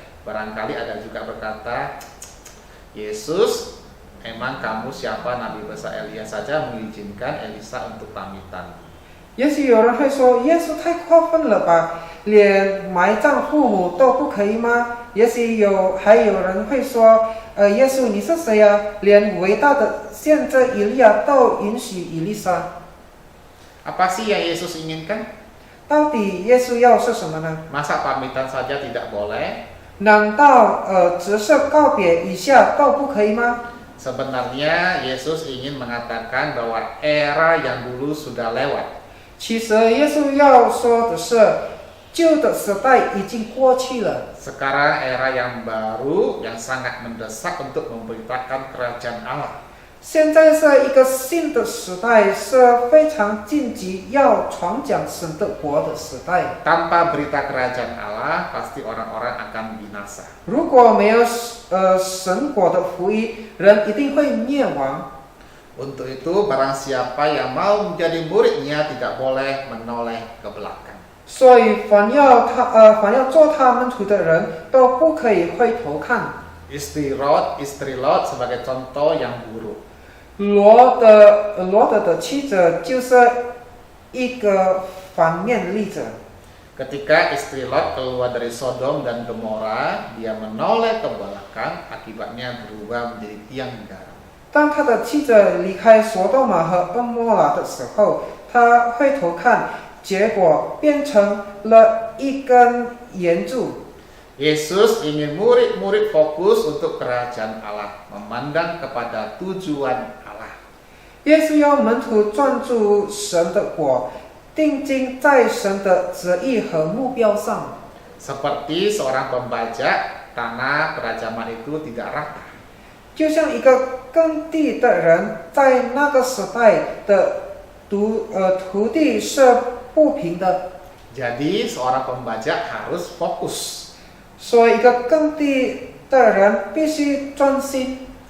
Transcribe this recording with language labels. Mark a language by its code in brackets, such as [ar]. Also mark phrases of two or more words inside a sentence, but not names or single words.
[id] Barangkali ada juga berkata, Yesus, emang kamu siapa? Nabi besar Elia saja mengizinkan Elisa untuk pamitan. [zh] 也许有人会说，耶稣太过分了吧，连埋葬父母都不可以吗？也许还有人会说，耶稣你是谁呀？连伟大的先知以利亚都允许以利沙。 [id] Apa sih yang Yesus inginkan? [zh] 到底耶稣要是什么呢？ [id] Masa pamitan saja tidak boleh? [zh] 难道只是告别一下都不可以吗？ [id] Sebenarnya Yesus ingin mengatakan bahwa era yang dulu sudah lewat. [zh] 其实耶稣要说的是，旧的时代已经过去了。 [id] Sekarang era yang baru yang sangat mendesak untuk memberitakan kerajaan Allah. [zh] 现在是一个新的时代，是非常紧急要传讲神的国的时代。 [id] Tanpa berita kerajaan Allah, pasti orang-orang akan binasa. [zh] 如果没有神国的福音，人一定会灭亡。 [id] Untuk itu, barang siapa yang mau menjadi muridnya tidak boleh menoleh ke belakang. [zh] 所以凡要做他门徒的人都不可以回头看。 [id] Istri Lot sebagai contoh yang buruk. [zh] 罗德的妻子就是一个反面例子。 [id] Ketika istri Lot keluar dari Sodom dan Gomora, dia menoleh ke belakang, akibatnya berubah menjadi tiang garam. [zh] 当他的妻子离开索多玛和蛾摩拉的时候，他回头看，结果变成了一根岩柱。 [id] Yesus ingin murid-murid fokus untuk kerajaan Allah, memandang kepada tujuan Allah. [zh] 耶稣要门徒专注神的国，定睛在神的旨意和目标上。 [id] Seperti seorang pembajak, tanah kerajaman itu tidak rata. [zh] 就像一个耕地的人，在那个时代的土地是不平的， [id] Jadi seorang pembajak harus fokus. [zh] 所以一个耕地的人必须专心，